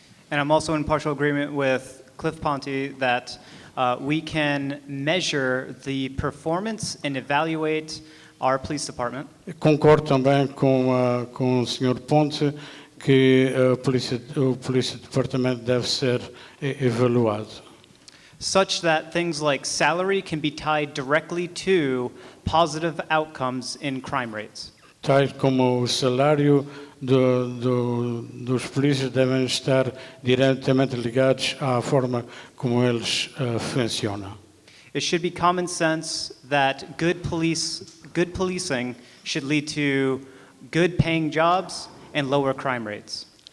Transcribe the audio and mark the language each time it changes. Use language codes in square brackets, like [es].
[en] And I'm also in partial agreement with Cliff Ponte that we can measure the performance and evaluate our police department. [pt] Concordo também com o Sr. Ponte que o Polícia Departamento deve ser evaluado. [en] Such that things like salary can be tied directly to positive outcomes in crime rates. [pt] Tais como o salário dos polícias devem estar diretamente ligados à forma como eles funcionam. [en] It should be common sense that good policing should lead to good paying jobs and lower crime rates.